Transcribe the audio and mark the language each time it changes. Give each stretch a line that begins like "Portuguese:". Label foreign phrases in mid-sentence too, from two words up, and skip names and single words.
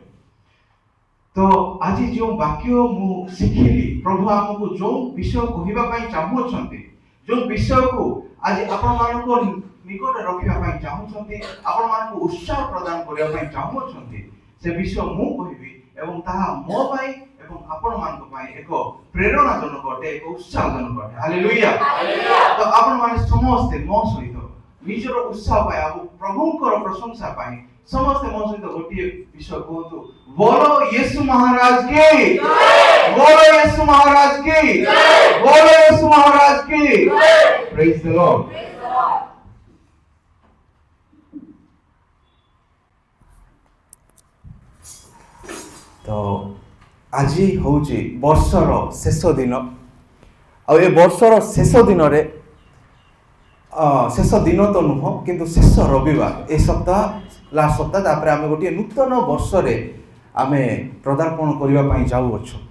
Odia: ତ ଆଜି ଯେଉଁ ବାକ୍ୟ ମୁଁ ଶିଖିଲି, ପ୍ରଭୁ ଆମକୁ ଯେଉଁ ବିଷୟ କହିବା ପାଇଁ ଚାହୁଁଛନ୍ତି, ଯେଉଁ ବିଷୟକୁ ଆଜି ଆପଣମାନଙ୍କ ନିକଟରେ ରଖିବା ପାଇଁ ଚାହୁଁଛନ୍ତି, ଆପଣମାନଙ୍କୁ ଉତ୍ସାହ ପ୍ରଦାନ କରିବା ପାଇଁ ଚାହୁଁଛନ୍ତି, ସେ ବିଷୟ ମୁଁ କହିବି ଏବଂ ତାହା ମୋ ପାଇଁ ଏବଂ ଆପଣମାନଙ୍କ ପାଇଁ ଏକ ପ୍ରେରଣାଜନକ ଅଟେ, ଏକ ଉତ୍ସାହଜନକ ଅଟେ। ହାଲେଲୁୟା। ତ ଆପଣମାନେ ସମସ୍ତେ ମୋ ସହିତ ନିଜର ଉତ୍ସାହ ପାଇଁ ଆଉ ପ୍ରଭୁଙ୍କର ପ୍ରଶଂସା ପାଇଁ ସମସ୍ତେ ମୋ ସହିତ ଗୋଟିଏ ବିଷୟ କୁହନ୍ତୁ, ବୋଲୋ यीशु महाराज की,
Hindi: बोलो यीशु महाराज की, बोलो यीशु महाराज की।
English: Praise the Lord.
Odia: तो আজি হଉଛି ବର୍ଷର ଶେଷ ଦିନ ଆଉ ଏ ବର୍ଷର ଶେଷ ଦିନରେ ଶେଷ ଦିନ ତ ନୁହଁ କିନ୍ତୁ ଶେଷ ରବିବାର ଏ ସପ୍ତାହ ଲାଷ୍ଟ ସପ୍ତାହ ତାପରେ ଆମେ ଗୋଟିଏ ନୂତନ ବର୍ଷରେ ଆମେ ପଦାର୍ପଣ କରିବା ପାଇଁ ଯାଉଅଛୁ।